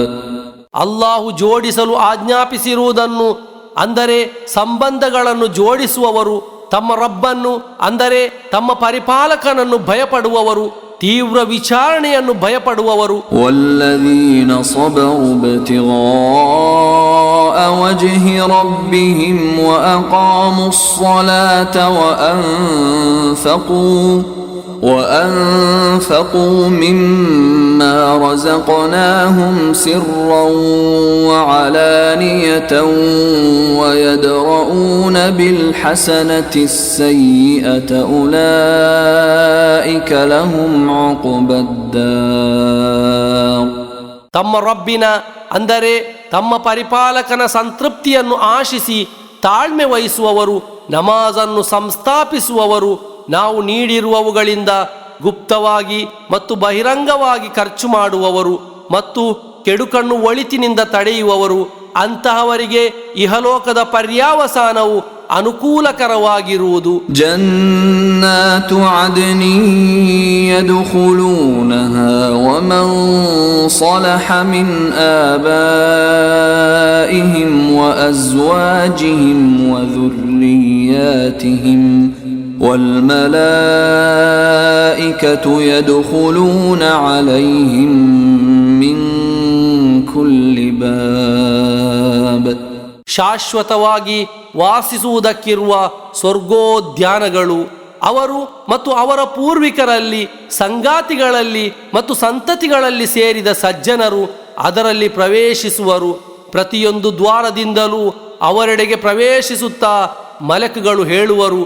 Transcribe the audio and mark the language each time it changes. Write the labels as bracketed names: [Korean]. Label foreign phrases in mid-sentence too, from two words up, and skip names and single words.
[Kannada] ಅಲ್ಲಾಹು ಜೋಡಿಸಲು ಆಜ್ಞಾಪಿಸಿರುವುದನ್ನು ಅಂದರೆ ಸಂಬಂಧಗಳನ್ನು ಜೋಡಿಸುವವರು, ತಮ್ಮ ರಬ್ಬನ್ನು ಅಂದರೆ ತಮ್ಮ ಪರಿಪಾಲಕನನ್ನು ಭಯಪಡುವವರು, ತೀವ್ರ ವಿಚಾರಣೆಯನ್ನು ಭಯಪಡುವವರು. [Arabic] والذين صبروا ابتغاء وجه ربهم وأقاموا الصلاة وأنفقوا مما رزقناهم سرا وعلانية ويدرؤون بالحسنة السيئة أولئك لهم عقبى الدار. [Kannada] ತಮ್ಮ ರಬ್ಬಿನ ಅಂದರೆ ತಮ್ಮ ಪರಿಪಾಲಕನ ಸಂತೃಪ್ತಿಯನ್ನು ಆಶಿಸಿ ತಾಳ್ಮೆ ವಹಿಸುವವರು, ನಮಾಜನ್ನು ಸಂಸ್ಥಾಪಿಸುವವರು, ನಾವು ನೀಡಿರುವವುಗಳಿಂದ ಗುಪ್ತವಾಗಿ ಮತ್ತು ಬಹಿರಂಗವಾಗಿ ಖರ್ಚು ಮಾಡುವವರು ಮತ್ತು ಕೆಡುಕನ್ನು ಒಳಿತಿನಿಂದ ತಡೆಯುವವರು, ಅಂತಹವರಿಗೆ ಇಹಲೋಕದ ಪರ್ಯಾವಸಾನವು ಅನುಕೂಲಕರವಾಗಿರುವುದು. [Arabic] جنات عدن يدخلونها ومن صلح من آبائهم وأزواجهم ವذُرِّيَّاتِهِمْ والملائكة يدخلون عليهم من كل باب. [Kannada] ಶಾಶ್ವತವಾಗಿ ವಾಸಿಸುವುದಕ್ಕಿರುವ ಸ್ವರ್ಗೋದ್ಯಾನಗಳು ಅವರು ಮತ್ತು ಅವರ ಪೂರ್ವಿಕರಲ್ಲಿ, ಸಂಗಾತಿಗಳಲ್ಲಿ ಮತ್ತು ಸಂತತಿಗಳಲ್ಲಿ ಸೇರಿದ ಸಜ್ಜನರು ಅದರಲ್ಲಿ ಪ್ರವೇಶಿಸುವರು. ಪ್ರತಿಯೊಂದು ದ್ವಾರದಿಂದಲೂ ಅವರೆಡೆಗೆ ಪ್ರವೇಶಿಸುತ್ತಾ ಮಲಕುಗಳು ಹೇಳುವರು,